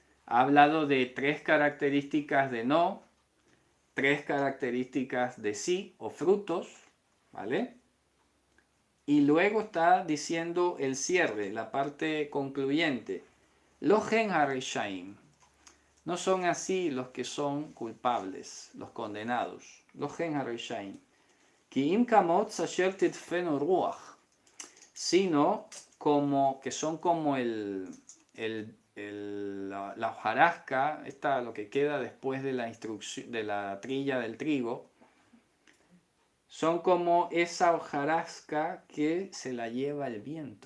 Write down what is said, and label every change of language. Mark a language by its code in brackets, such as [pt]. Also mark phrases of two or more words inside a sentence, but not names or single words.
[es] Ha hablado de 3 características de no, 3 características de sí o frutos, ¿vale? Y luego está diciendo el cierre, la parte concluyente. [he] לא כן הרשעים. [es] No son así los que son culpables, los condenados. [he] לא כן הרשעים. כי אם כמוץ אשר תדפנו רוח. [es] Sino como que son como la hojarasca, lo que queda después de la instrucción, de la trilla del trigo, son como esa hojarasca que se la lleva el viento.